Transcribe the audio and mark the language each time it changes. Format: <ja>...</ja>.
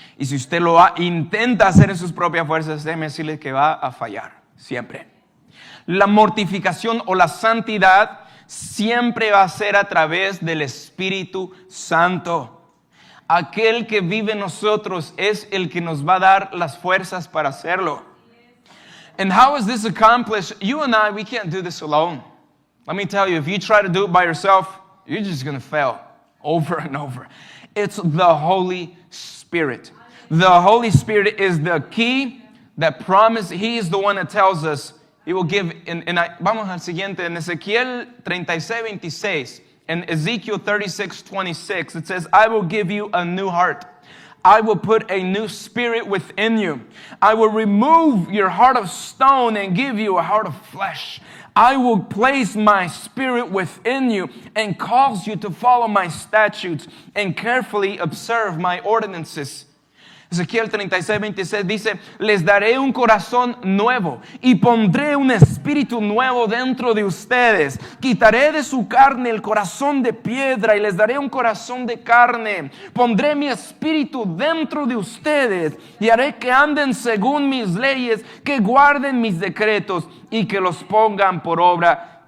<es>Y si usted intenta hacer en sus propias fuerzas, déjeme decirle que va a fallar, siempre. La mortificación o la santidad siempre va a ser a través del Espíritu Santo. Aquel que vive en nosotros es el que nos va a dar las fuerzas para hacerlo.</es> <en>And how is this accomplished? You and I, we can't do this alone. Let me tell you, if you try to do it by yourself, you're just going to fail over and over. It's the Holy Spirit. The Holy Spirit is the key that promise. He is the one that tells us He will give.</en> <es>Vamos al siguiente, en Ezequiel 36:26,</es> <en>and Ezekiel 36:26, it says, I will give you a new heart. I will put a new spirit within you. I will remove your heart of stone and give you a heart of flesh. I will place my spirit within you and cause you to follow my statutes and carefully observe my ordinances.</en> <es>Ezequiel 36:26 dice, les daré un corazón nuevo y pondré un espíritu nuevo dentro de ustedes. Quitaré de su carne el corazón de piedra y les daré un corazón de carne. Pondré mi espíritu dentro de ustedes y haré que anden según mis leyes, que guarden mis decretos y que los pongan por obra.</es>